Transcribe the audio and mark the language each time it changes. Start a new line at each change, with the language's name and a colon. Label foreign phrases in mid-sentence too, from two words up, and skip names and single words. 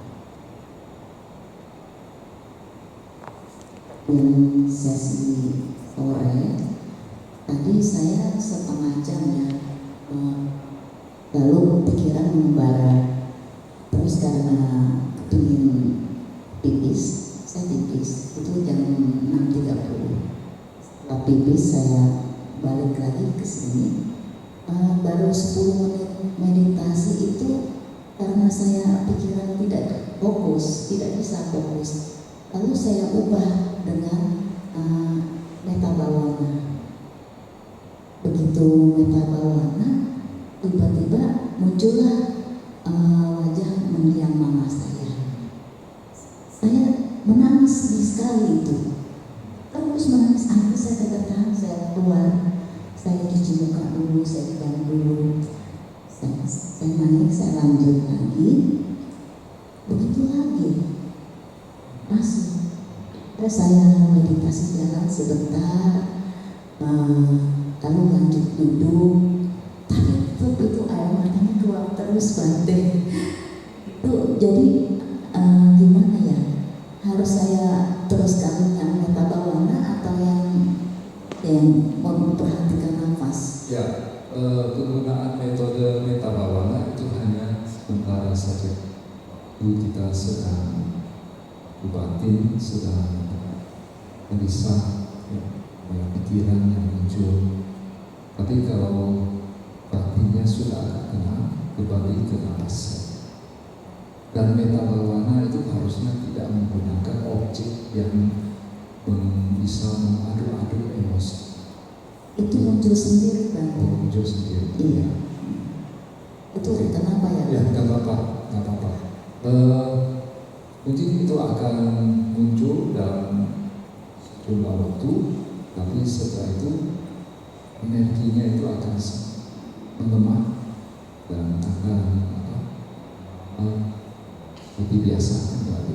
Indonesian: Dan sesi sore tadi saya setengah jam ya, lalu pikiran membara terus karena kepingin pipis, saya pipis itu jam 6.30. Setelah pipis saya balik lagi ke sini, baru 10 menit meditasi itu karena saya pikiran tidak fokus, tidak bisa fokus. Lalu saya ubah dengan
Pali: metta bhavana.
Indonesian: Begitu
Pali: metta bhavana,
Indonesian: tiba-tiba muncullah wajah mendiang mama saya. Saya menangis sekali itu. Terus menangis, akhirnya saya tidak tahan, saya keluar. Saya cuci muka dulu, saya dibantu dulu. Saya naik, saya lanjut lagi. Begitu lagi. Masih. Terus saya meditasi jalan sebentar, lalu lanjut duduk. Tapi itu air matanya keluar terus Bante. Itu jadi gimana ya? Harus saya teruskan yang
Pali: metta bhavana
Indonesian: atau yang memperhatikan nafas? Ya, penggunaan metode
Pali: metta bhavana
Indonesian: itu hanya sementara saja. Kita sedang batin, sedang gelisah, banyak pikiran yang muncul. Tapi kalau batinnya sudah agak tenang, kembali ke nafas. Dan
Pali: metta bhavana
Indonesian: itu harusnya tidak menggunakan objek yang bisa mengadu-adu emosi. Itu muncul sendiri kan? Muncul sendiri. Iya. Itu kenapa ya? Ya, nggak apa-apa. Mungkin itu akan muncul dalam sejumlah waktu, tapi setelah itu energinya itu akan melemah dan akan lebih biasa kembali.